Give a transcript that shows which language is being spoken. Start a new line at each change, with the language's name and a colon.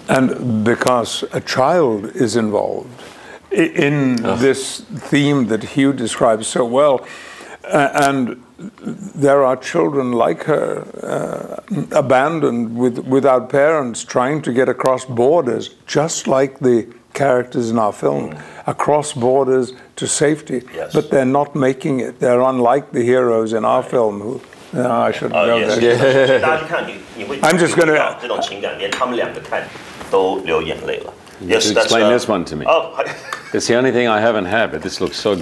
English: And because a child is involved in this theme that Hugh describes so well, and there are children like her, abandoned without parents, trying to get across borders, just like the characters in our film, across borders to safety. Yes. But they're not making it. They're unlike the heroes in our film who... No, I shouldn't go there. I'm just going to...
Chinese: 这种情感，连他们两个看都流眼泪了。
English: Yes, that's explain this one to me. Oh, it's the only thing I haven't had, but this looks so good.